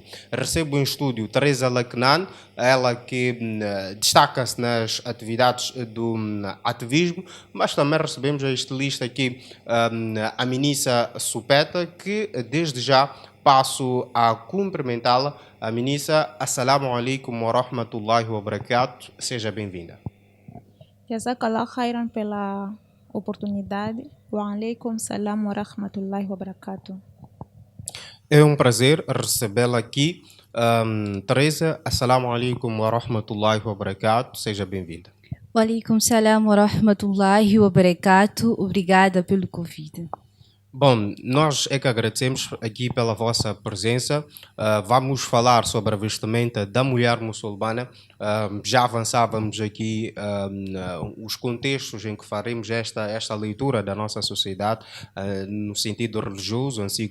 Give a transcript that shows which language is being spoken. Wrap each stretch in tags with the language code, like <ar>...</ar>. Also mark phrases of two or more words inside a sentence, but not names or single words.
<pt>Recebo em estúdio Teresa Lacnan, ela que destaca-se nas atividades do ativismo, mas também recebemos a estilista aqui, a Minissa Supeta, que desde já passo a cumprimentá-la. A Minissa,</pt> <ar>السلام عليكم ورحمة الله وبركاته.</ar> <pt>Seja bem-vinda.</pt> <ar>جزاك الله خيرا</ar> <pt>pela oportunidade.</pt> <ar>وعليكم السلام ورحمة الله وبركاته.</ar> <pt>É um prazer recebê-la aqui. Teresa,</pt> <ar>السلام عليكم ورحمة الله وبركاته.</ar> <pt>Seja bem-vinda.</pt> <ar>وعليكم السلام ورحمة الله وبركاته.</ar> <pt>Obrigada pelo convite. Bom, nós é que agradecemos aqui pela vossa presença. Vamos falar sobre a vestimenta da mulher muçulmana. Já avançávamos aqui os contextos em que faremos esta leitura da nossa sociedade, no sentido religioso, assim</pt>